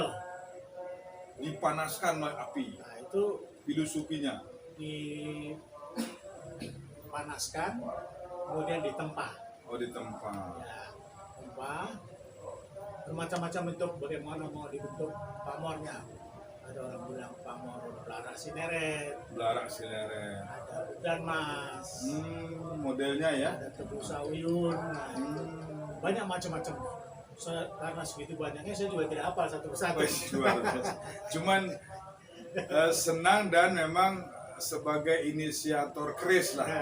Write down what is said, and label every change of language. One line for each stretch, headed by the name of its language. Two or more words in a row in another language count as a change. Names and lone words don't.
Indonesian: Dipanaskan oleh api. Nah, itu Filosofinya. dipanaskan, kemudian ditempa. Oh, ditempa. Ya, tempa. Bermacam-macam bentuk, bagaimana mau dibentuk pamornya. Ada orang bilang pamor belara sineret, Belarak sileret. ada udan mas, Modelnya ya. ada tebu sauyun, nah, itu banyak macam-macam. Karena segitu banyaknya saya juga tidak hafal satu persatu. Wih, luar biasa. Cuman senang dan memang sebagai inisiator keris lah